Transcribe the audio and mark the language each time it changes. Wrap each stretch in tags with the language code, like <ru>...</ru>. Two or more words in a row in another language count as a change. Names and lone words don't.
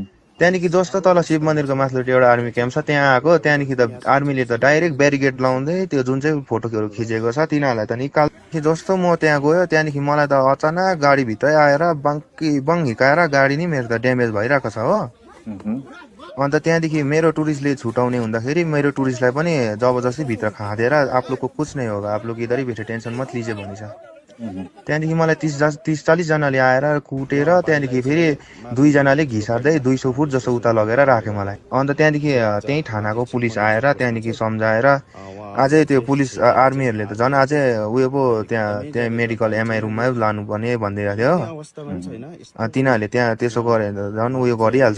<ne>त्यहाँदेखि जस्तो तल शिव मन्दिरको माथिल्लोपट्टि एउटा आर्मी क्याम्प छ त्यहाँ आएको त्यहाँदेखि त आर्मीले त डाइरेक्ट ब्यारिकेड लाउँदै त्यो जुन चाहिँ फोटोहरू खिचेको छ तिनीहरूलाई त निकाल जस्तो म त्यहाँ गयो त्यहाँदेखि मलाई त अचानक गाडीभित्रै आएर बङ हिर्काएर गाडी नि मेरो त ड्यामेज भइरहेको छ हो उहुँ, अन्त त्यहाँदेखि मेरो टुरिस्टले छुटाउने हुँदाखेरि मेरो टुरिस्टलाई पनि जबरजस्ती भित्र खाँदेर</ne> <hi>आप लोग को कुछ नहीं होगा आप लोग इधर ही बैठे टेन्सन मत लिजे</hi> <ne>भनिन्छ उहुँ, त्यहाँदेखि मलाई 30-40 जनाले आएर कुटेर त्यहाँदेखि फेरि 2 जनाले घिसार्दै 200 फुट जस्तो उता लगेर राख्यो मलाई अन्त त्यहाँदेखि त्यही थानाको पुलिस आएर त्यहाँदेखि सम्झाएर अझै त्यो पुलिस आर्मीहरूले त झन् अझै उयो पो त्यहाँ मेडिकल एमआई रुममै लानुपर्ने भनिदिएको थियो तिनीहरूले त्यहाँ त्यसो गरे झन् उयो गरिहाल्छ</ne>